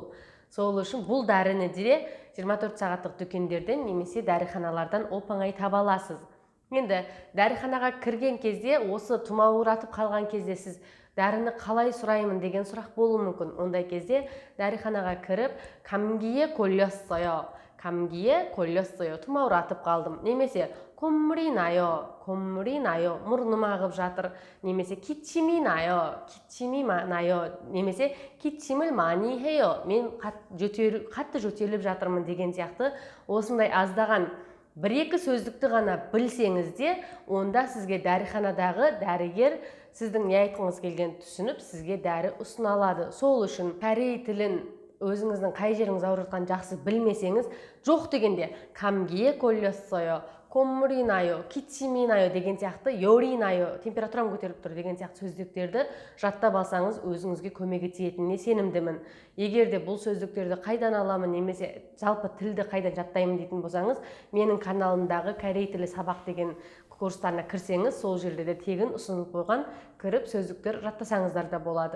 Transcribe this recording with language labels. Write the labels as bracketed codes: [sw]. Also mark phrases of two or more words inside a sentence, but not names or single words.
[kk] Сол үшін бұл дәріні де 24 сағаттық дүкендерден немесе дәріханалардан оп-оңай таба аласыз. Енді дәріханаға кірген кезде, осы тұмауратып қалған кезде сіз дәріні қалай сұраймын деген сұрақ болуы мүмкін. Ондай кезде дәріханаға кіріп, [ko] 감기에 걸렸어요. 감기에 걸렸어요. [kk] тұмауратып қалдым. Немесе [ko] 콧물이 나요. [kk] мұрным ағып жатыр. Немесе 기침이 나요. [ko] 기침이 나요. немесе 기침을 많이 해요. [kk] мен қатты жөтеліп жатырмын деген сияқты осындай аздаған бір-екі сөздікті ғана білсеңіз де, онда сізге дәріханадағы дәрігер сіздің не айтқыңыз келгенін түсініп, сізге дәрі ұсына алады. Сол үшін корей тілін өзіңіздің қай жеріңіз ауырып жатқанын жақсы білмесеңіз, жоқ дегенде [ko] 감기에 걸렸어요, 콧물이 나요, 기침이 나요 [kk] деген сияқты, [ko] 열이 나요, [kk] температурам көтеріліп тұр деген сияқты сөздіктерді жаттап алсаңыз, өзіңізге көмегі тиетініне сенімдімін. Егер де бұл сөздіктерді қайдан аламын, немесе жалпы тілді қайдан жаттаймын дейтін болсаңыз, менің каналымдағы корей тілі сабақ деген курстарына кірсеңіз, сол жерде де тегін ұсынылып қойған, кіріп сөздіктер жаттасаңыздар да болады.